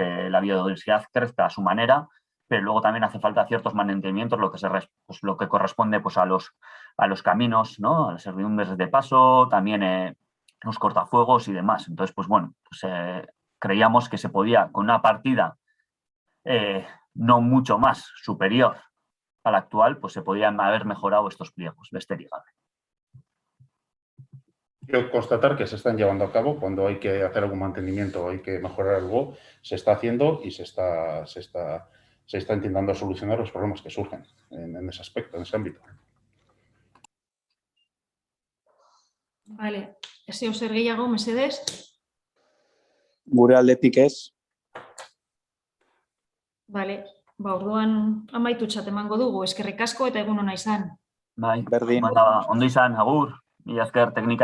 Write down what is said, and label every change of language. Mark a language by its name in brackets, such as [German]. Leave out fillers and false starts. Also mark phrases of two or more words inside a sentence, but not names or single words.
[Spanish] Que la biodiversidad crezca a su manera, pero luego también hace falta ciertos mantenimientos, lo que corresponde pues, a los caminos, ¿no? A las servidumbres de paso, también los cortafuegos y demás. Entonces, pues bueno, pues, creíamos que se podía, con una partida no mucho más superior a la actual, pues se podían haber mejorado estos pliegos, [Basque] besterik gabe. [Spanish] Quiero constatar que se están llevando a cabo cuando hay que hacer algún mantenimiento o hay que mejorar algo, se está haciendo y se está intentando solucionar los problemas que surgen en ese aspecto, en ese ámbito. Vale. [Basque] Zeo zer gehiago, mesedez? Gure aldetik ez. Bale, orduan amaitutzat emango dugu, eskerrik asko eta egun ona izan. Bai, Berdin. ondo izan, agur. Mila esker teknikari.